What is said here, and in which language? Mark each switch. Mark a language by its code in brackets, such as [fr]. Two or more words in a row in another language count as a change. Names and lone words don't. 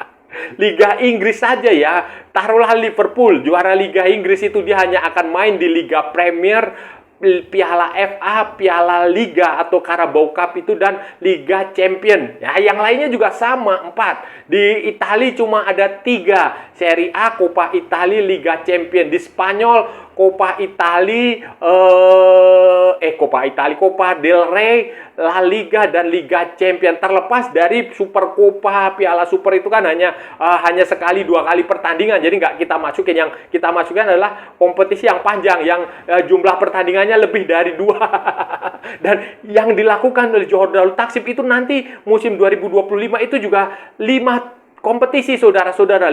[id] Liga Inggris saja ya, taruhlah Liverpool, juara Liga Inggris itu dia hanya akan main di Liga Premier, Piala FA, Piala Liga atau Carabao Cup itu, dan Liga Champion. Ya, yang lainnya juga sama, 4. Di Italia cuma ada 3, Serie A, Coppa Italia, Liga Champion. Di Spanyol, Coppa Italia, Coppa del Rey, La Liga dan Liga Champion. Terlepas dari Super Coppa, Piala Super itu kan hanya sekali 2 kali pertandingan. Jadi nggak kita masukin. Yang kita masukkan adalah kompetisi yang panjang, yang jumlah pertandingannya lebih dari 2. Dan yang dilakukan oleh Johor Darul Takzim itu nanti musim 2025 itu juga 5 kompetisi, saudara-saudara.